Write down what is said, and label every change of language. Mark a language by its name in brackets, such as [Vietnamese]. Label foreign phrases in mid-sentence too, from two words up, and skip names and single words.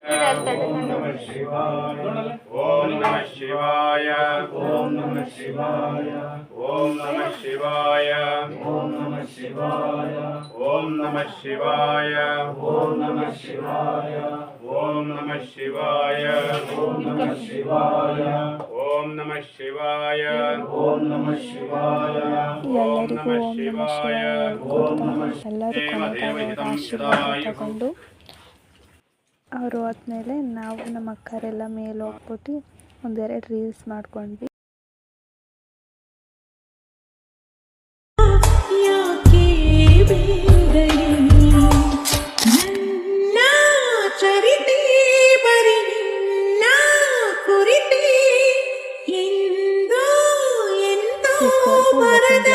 [Sanskrit] ಓಂ ನಮಃ ಶಿವಾಯ ಓಂ ನಮಃ ಶಿವಾಯ ಓಂ ನಮಃ ಶಿವಾಯ ಓಂ ನಮಃ ಶಿವಾಯ ಓಂ ನಮಃ ಶಿವಾಯ ಓಂ ನಮಃ ಶಿವಾಯ ಓಂ ನಮಃ ಶಿವಾಯ ಓಂ ನಮಃ ಶಿವಾಯ ಓಂ ನಮಃ ಶಿವಾಯ ಓಂ ನಮಃ ಶಿವಾಯ ಓಂ ನಮಃ ಶಿವಾಯ ಓಂ ನಮಃ [Kannada] ಎಲ್ಲರೂ ಆಶೀರ್ವಾದ ತಗೊಂಡು ಅವರು ಹೋದ್ಮೇಲೆ ನಾವು ನಮ್ಮ ಅಕ್ಕರೆಲ್ಲ ಮೇಲೆ ಹೋಗ್ಬಿಟ್ಟು ಒಂದೆರಡು ರೀಲ್ಸ್ ಮಾಡ್ಕೊಂಡ್ವಿ. ಯಾಕೆ ಬೇಗನೆ ನನ್ನ ಚರಿತೆ ಬರಿ ನಿನ್ನ ಕುರಿತೆ ಎಂದೋ ಎಂದೋ ಬರದ